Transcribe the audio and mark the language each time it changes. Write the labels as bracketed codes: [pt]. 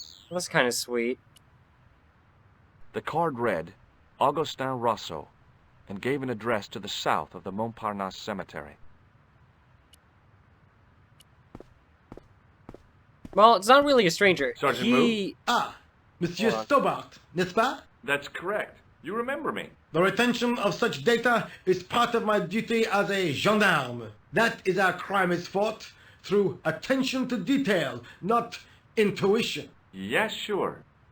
[en] Well, that's kind of sweet. The card read, Augustin Rousseau, and gave an address to the south of the Montparnasse Cemetery. Well, it's not really a stranger. Sergeant Moot? [fr] Ah, Monsieur Stobart, n'est-ce pas? [en] That's correct. You remember me. The retention of such data is part of my duty as a gendarme. That is how crime is fought, through attention to detail, not intuition. Yes, sure.